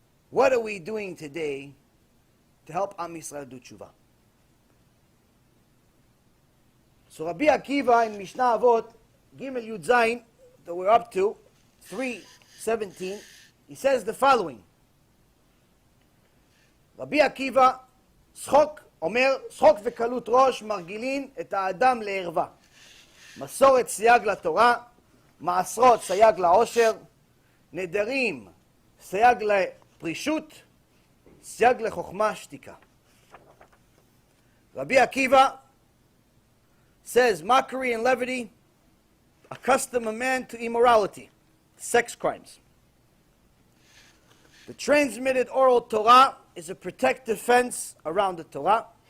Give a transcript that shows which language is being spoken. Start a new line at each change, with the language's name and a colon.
English: What are we doing today to help Am Yisrael do tshuva? So Rabbi Akiva in Mishnah Avot, Gimel Yud Zayin, that we're up to, 3:17, he says the following.
Hebrew: Rabbi Akiva, שחוק, אומר, שחוק וקלות ראש מרגילין את האדם לערווה. מסורת סייג לתורה, מעשרות סייג לעושר, נדרים סייג לפרישות, סייג לחוכמה שתיקה.
English: Rabbi Akiva says mockery and levity accustom a man to immorality, sex crimes. The transmitted oral Torah is a protective fence around the Torah.